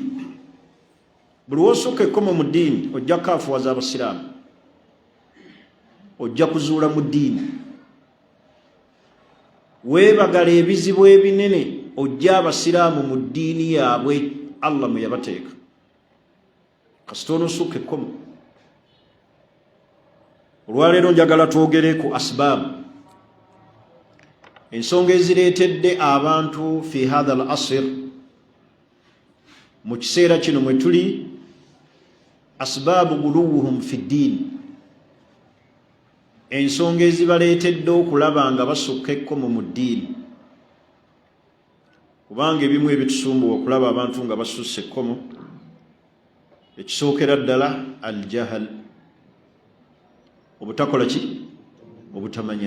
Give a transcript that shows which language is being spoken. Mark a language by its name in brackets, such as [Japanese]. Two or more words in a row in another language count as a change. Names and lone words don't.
[Ganda] Buli wosukka ekkomo mu ddiini ojja kaafuwaza abasiraamu, ojja kuzuula mu ddiini, weebagala ebizibu ebinene, ojja abasiraamu mu ddiini yaabwe Allah mwe yabateeka. Kasita onosukka ekkomo. Olwaleero njagala twogere ku asbaabu, ensonga ezireetedde abantu [Arabic] في هذا العصر, [Ganda] mu kiseera kino mwe tuli, [Arabic] أسباب غلوهم في الدين, [Ganda] ensonga ezibaleetedde okulaba nga basukka ekkomo mu ddiini. Kubanga ebimu ebitusumbuwa okulaba abantu nga basusse ekkomo, ekisookera ddala aljahal, obutakola ki obutamanya.